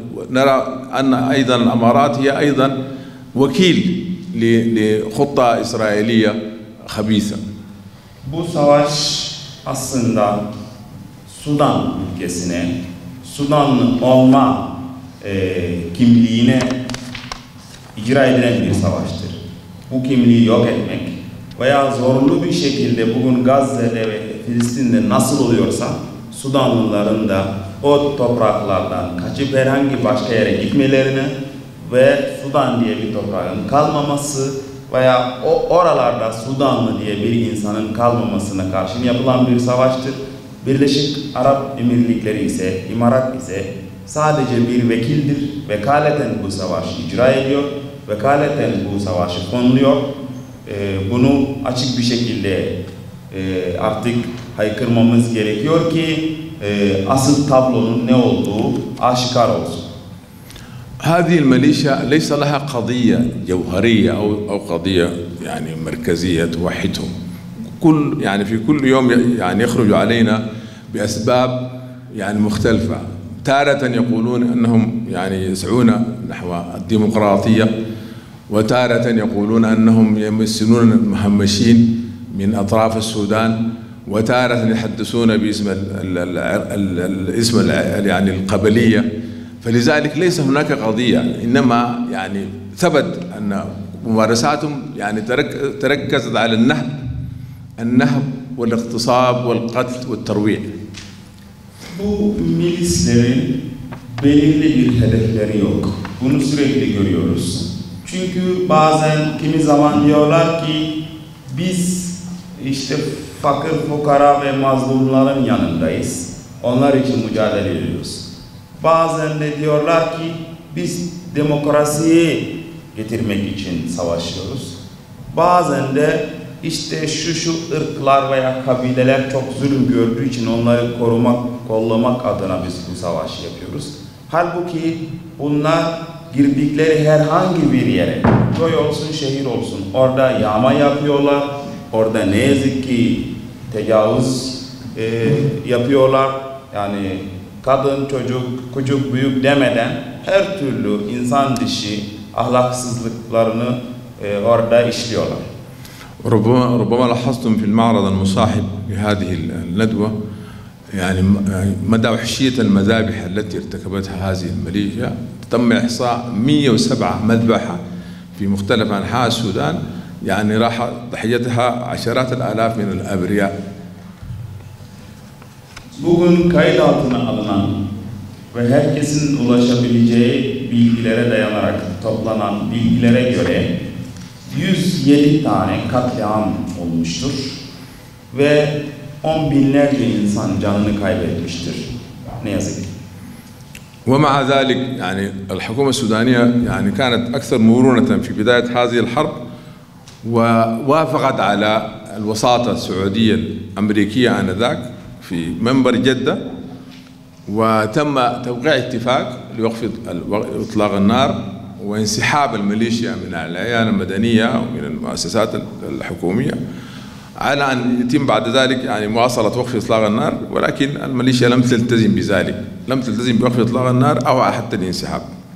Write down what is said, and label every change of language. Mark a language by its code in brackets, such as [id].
[ar] نرى أن أيضا الأمارات هي أيضا وكيل لخطة إسرائيلية خبيثة. [tr] Bu savaş aslında Sudan ülkesine, Sudanlı olma kimliğine icra edilen bir savaştır. Bu kimliği yok etmek veya zorunlu bir şekilde bugün Gazze'de ve Filistin'de nasıl oluyorsa Sudanlıların da o topraklardan kaçıp herhangi başka yere gitmelerini ve Sudan diye bir toprağın kalmaması veya oralarda Sudanlı diye bir insanın kalmamasına karşı yapılan bir savaştır. Birleşik Arap Emirlikleri ise, İmarat ise sadece bir vekildir. Vekaleten bu savaşı icra ediyor. Vekaleten bu savaşı konuluyor. Bunu açık bir şekilde artık haykırmamız gerekiyor ki asıl tablonun ne olduğu aşikar olsun. [ar] هذه الميليشيا ليس لها قضية جوهرية أو قضية يعني مركزية توحدهم. في كل يوم يعني يخرج علينا بأسباب يعني مختلفة. تارة يقولون أنهم يعني يسعون نحو الديمقراطية، وتارة يقولون أنهم يمثلون المهمشين من أطراف السودان، وتارة يحدثون باسم الاسم يعني القبلية. فلذلك ليس هناك قضية، إنما يعني ثبت أن ممارساتهم يعني تركزت على النهب والاغتصاب والقتل والترويع. [tr] Bu milislerin belirli bir hedefleri yok. Bunu sürekli görüyoruz. Çünkü bazen kimi zaman diyorlar ki biz işte fakir, fukara ve mazlumların yanındayız. Onlar için mücadele ediyoruz. Bazen de diyorlar ki biz demokrasiyi getirmek için savaşıyoruz. Bazen de işte şu ırklar veya kabileler çok zulüm gördüğü için onları korumak, kollamak adına biz bu savaşı yapıyoruz. Halbuki bunlar girdikleri herhangi bir yere, köy olsun, şehir olsun, orada yağma yapıyorlar. Orada ne yazık ki tecavüz yapıyorlar. Yani kadın, çocuk, küçük, büyük demeden her türlü insan dışı ahlaksızlıklarını orada işliyorlar. [ar] ربما لاحظتم في المعرض المصاحب لهذه الندوة يعني مدى وحشية المذابح التي ارتكبتها هذه الميليشيا. تم إحصاء 107 مذبحة في مختلف أنحاء السودان، يعني راح ضحيتها عشرات الآلاف من الأبرياء. [tr] Bugün kayıt altına alınan ve herkesin ulaşabileceği bilgilere dayanarak toplanan bilgilere göre 107 tane katliam olmuştur ve 10 binlerce insan canını kaybetmiştir. Ne yazık ki. [ar] ومع ذلك يعني الحكومة السودانية يعني كانت أكثر مرونة في بداية هذه الحرب، ووافقت على الوساطة السعودية الأمريكية آنذاك في منبر جدة، وتم توقيع اتفاق لوقف إطلاق النار وانسحاب الميليشيا من العيان المدنية ومن المؤسسات الحكومية، على أن يتم بعد ذلك يعني مواصلة وقف إطلاق النار، ولكن الميليشيا لم تلتزم بذلك، لم تلتزم بوقف إطلاق النار أو حتى الانسحاب.